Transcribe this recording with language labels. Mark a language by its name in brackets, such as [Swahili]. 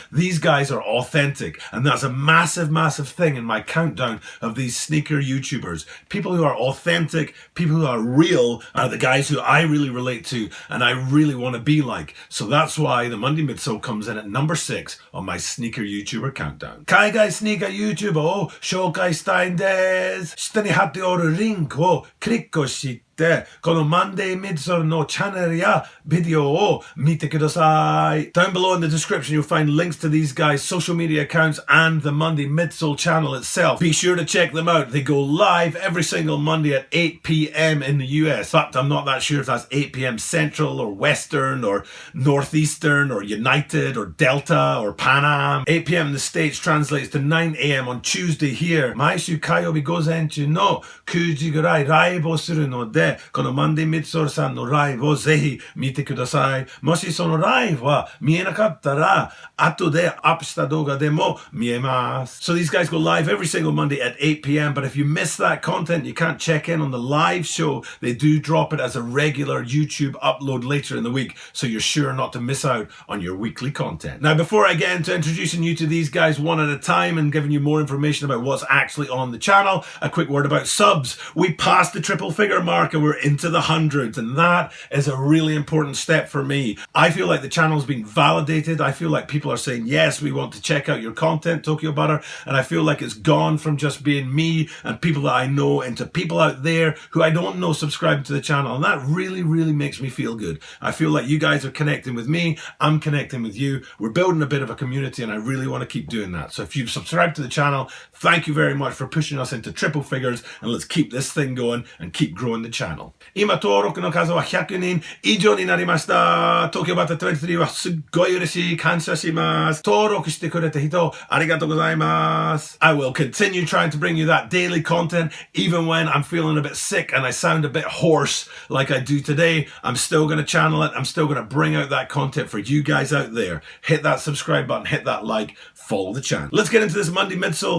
[English] These guys are authentic, and that's a massive thing in my countdown of these sneaker YouTubers. People who are authentic, people who are real are the guys who I really relate to and I really want to be like. So that's why the Monday Midsole comes in at number 6 on my sneaker YouTuber countdown. [Japanese] 海外スニーカー YouTuber を紹介したいんです。下に貼っておるリンクをクリックしてこの Monday Midsole のチャンネルやビデオを見てください. [English] Down below in the description you'll find links to these guys' social media accounts and the Monday Midsole channel itself. Be sure to check them out. They go live every single Monday at 8 p.m. in the US. But I'm not that sure if that's 8 p.m. Central or Western or Northeastern or United or Delta or Pan Am. 8 p.m. in the States translates to 9 a.m. on Tuesday here. [Japanese] 毎週火曜日午前中の9時ぐらいライブをするのでこの Monday Midsole さんのライブをぜひ見てください。もしそのライブは見えなかったら後でアップした動画でも見えます。 [English] So these guys go live every single Monday at 8 p.m. But if you miss that content, you can't check in on the live show. They do drop it as a regular YouTube upload later in the week. So you're sure not to miss out on your weekly content. Now, before I get into introducing you to these guys one at a time and giving you more information about what's actually on the channel, a quick word about subs. We passed the triple figure mark and we're into the hundreds, and that is a really important step for me. I feel like the channel's been validated. I feel like people are saying, yes, we want to check out your content, Tokyo Butter, and I feel like it's gone from just being me and people that I know into people out there who I don't know subscribing to the channel, and that really makes me feel good. I feel like you guys are connecting with me, I'm connecting with you, we're building a bit of a community, and I really want to keep doing that. So if you've subscribed to the channel, thank you very much for pushing us into triple figures, and let's keep this thing going and keep growing the channel. [Japanese] 今登録の数は100人以上になりました。東京バタ23はすっごい嬉しい。感謝します。登録してくれた人ありがとうございます。 [English] I will continue trying to bring you that daily content even when I'm feeling a bit sick and I sound a bit hoarse like I do today. I'm still going to channel it. I'm still going to bring out that content for you guys out there. Hit that subscribe button, hit that like, follow the channel. Let's get into this Monday Midsole.